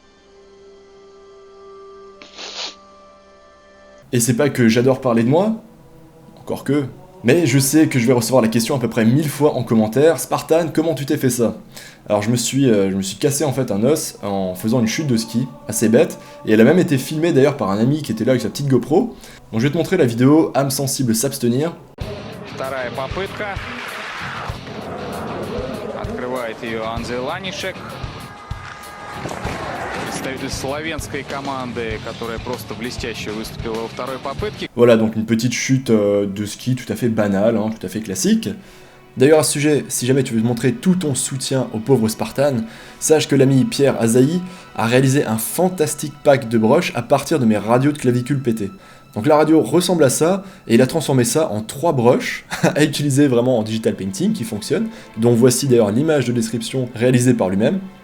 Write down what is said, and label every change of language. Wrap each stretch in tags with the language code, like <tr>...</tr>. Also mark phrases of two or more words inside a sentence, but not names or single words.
<fr>Et c'est pas que j'adore parler de moi, encore que, mais je sais que je vais recevoir la question à peu près 1000 fois en commentaire. Spartan, comment tu t'es fait ça? Alors je me suis cassé en fait un os en faisant une chute de ski, assez bête, et elle a même été filmée d'ailleurs par un ami qui était là avec sa petite GoPro. Donc je vais te montrer la vidéo, âme sensible s'abstenir.</fr> <ru>Вторая попытка. Открывает ее Анзей Ланишек. Представитель словенской команды, которая просто блестяще выступила во второй попытке.</ru> <fr>Voilà, donc une petite chute de ski tout à fait banale, hein, tout à fait classique. D'ailleurs à ce sujet, si jamais tu veux montrer tout ton soutien aux pauvres Spartans, sache que l'ami Pierre Azaï a réalisé un fantastique pack de broches à partir de mes radios de clavicule pétées. Donc la radio ressemble à ça, et il a transformé ça en 3 broches à utiliser vraiment en</fr> <en>digital painting</en> <fr>qui fonctionne, dont voici d'ailleurs l'image de description réalisée par lui-même.</fr>